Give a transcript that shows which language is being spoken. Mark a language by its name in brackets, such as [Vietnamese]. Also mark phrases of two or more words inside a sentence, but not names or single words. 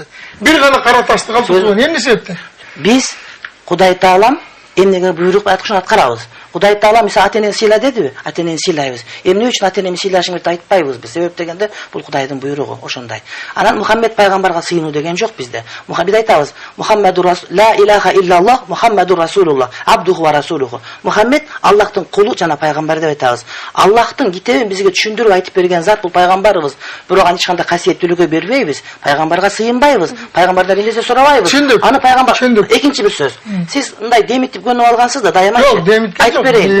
[Kyrgyz] Бир гана кара ташты калтырган. Эмне себептен? Биз Кудай Таалам эмнеге буйрук айтканын аткарабыз. Кудай Таала мисалы ата-энени сыйла дедиби? Ата-энени сыйлайбыз. Эмне үчүн ата-энени сыйлашыңды айтпайбыз биз? Себеп дегенде бул Кудайдын буйругу, ошондой. Анан Мухаммед пайгамбарга сыйынуу деген жок бизде. Мухаммед айтабыз: [Arabic] محمد رسول، لا إله إلا الله، محمد رسول الله، عبده ورسوله. [Kyrgyz] Мухаммед Аллахтын кулу жана пайгамбар деп айтабыз. Аллахтын китебин бизге түшүндүрүп айтып берген зат бул пайгамбарыбыз. Бирок аны эч кандай касиеттүүлүккө бербейбиз. Пайгамбарга сыйынбайбыз. Пайгамбардан эче сурабайбыз. Аны пайгамбар. Экинчи бир сөз. Сиз мындай демитип көнүп алгансыз да, дайыма айтып берейин.